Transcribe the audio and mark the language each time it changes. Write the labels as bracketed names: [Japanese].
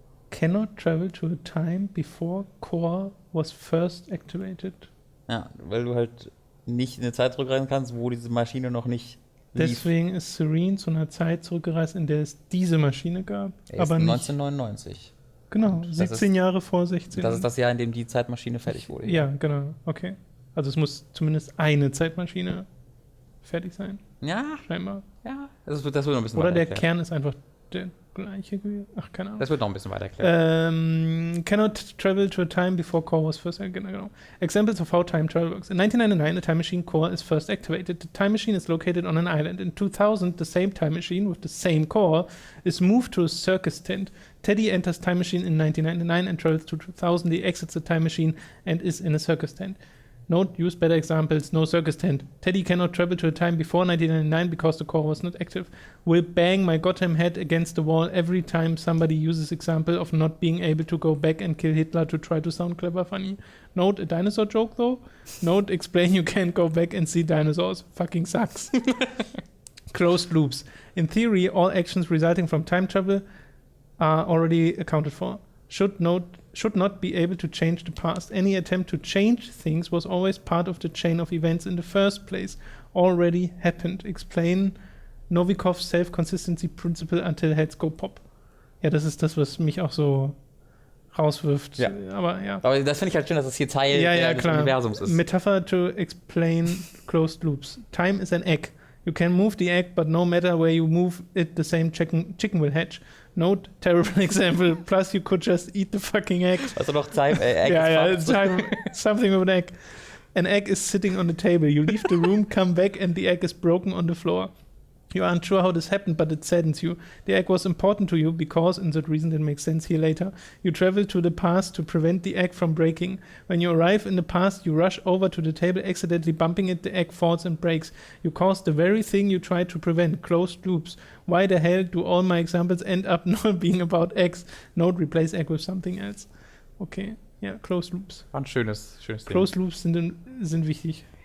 [English] Cannot travel to a time before core was first activated. [German] Ja, weil du halt nicht in eine Zeit zurückreisen kannst, wo diese Maschine noch nicht lief. Deswegen ist Serene zu einer Zeit zurückgereist, in der es diese Maschine gab. Aber 1999. Genau, 17 Jahre vor 16. Das ist das Jahr, in dem die Zeitmaschine fertig wurde. Ja, genau, okay. Also es muss zumindest eine Zeitmaschine fertig sein. Ja. Scheinbar. Ja. Das wird noch ein bisschen weiter erklärt. Oder der Kern ist einfach der gleiche gewesen. Ach, keine Ahnung. Das wird noch ein bisschen weiter erklärt. [English] Cannot travel to a time before core was first activated. Genau. Examples of how time travel works. In 1999, a time machine core is first activated. The time machine is located on an island. In 2000, the same time machine with the same core is moved to a circus tent. Teddy enters time machine in 1999 and travels to 2000. He exits the time machine and is in a circus tent. Note, use better examples, no circus tent. Teddy cannot travel to a time before 1999 because the core was not active. Will bang my goddamn head against the wall every time somebody uses example of not being able to go back and kill Hitler to try to sound clever funny. Note, a dinosaur joke though? Note, explain you can't go back and see dinosaurs. Fucking sucks. Closed loops. In theory, all actions resulting from time travel are already accounted for. Should not be able to change the past. Any attempt to change things was always part of the chain of events in the first place. Already happened. Explain Novikovs Self-Consistency Principle until heads go pop. [German] Ja, das ist das, was mich auch so rauswirft. Ja. Aber ja. Aber das finde ich halt schön, dass das hier Teil des Universums ist. [English] Metapher to explain closed loops. Time is an egg. You can move the egg, but no matter where you move it, the same chicken will hatch. Note, terrible example. Plus, you could just eat the fucking egg. [German] Also noch Time, Egg. [English] Time, something with an egg. An egg is sitting on the table. You leave the room, come back, and the egg is broken on the floor. You aren't sure how this happened, but it saddens you. The egg was important to you because, in that reason that makes sense here later, you travel to the past to prevent the egg from breaking. When you arrive in the past, you rush over to the table, accidentally bumping it, the egg falls and breaks. You cause the very thing you tried to prevent, closed loops. Why the hell do all my examples end up not being about eggs? Note, replace egg with something else. [German] Okay, ja, closed loops. War ein schönes Ding. Closed loops sind wichtig.